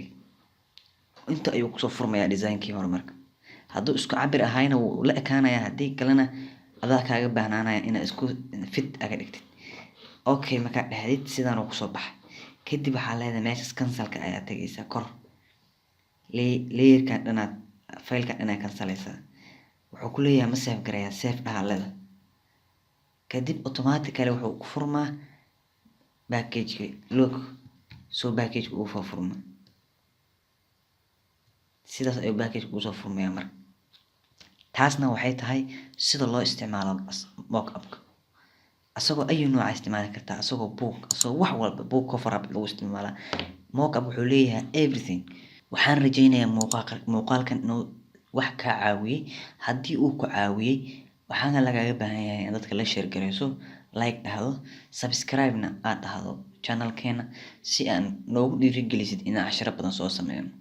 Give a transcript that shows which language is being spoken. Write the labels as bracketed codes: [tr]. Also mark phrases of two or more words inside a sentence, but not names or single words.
[so] inta ayuu kusoo furmayaa design-kii hore marka hadduu isku cabir ahayna wuu la ekaanaya haddii kalena adaa kaaga baahnaanaya inaad isku fit aga dhigtid okay markaa dhahdid sidaan uu kusoo baxay kadib waxaa leedahay meeshaas cancel-ka ayaa tagaysaa kor layer-kan dhanaad file-ka dhanaa cancelaysaa wuxuu ku leeyahay ma save garayaa save dhahaalada kadib automatically wuxuu ku furmaa package-ka look soo package-ka uu furma sidaas ayuu package-ka uu soo furmayaa marka taasna waxay tahay sida loo isticmaalo mock-up-ka asagoo ayu nooca isticmaali kartaa asagoo book asagoo wax walba [en] book cover up [so] lagu isticmaalaa mock-up wuxuu leeyahay everything waxaan rajaynayaa muuqaalkan inuu wax ka caawiyay haddii uu ku caawiyay waxaana lagaga baahan yahay in dadka la share gareyso like dhahdo subscribe-na aad dhahdo channel-keena si aan noogu dhiirigelisid inaan casharo badan soo sameeyno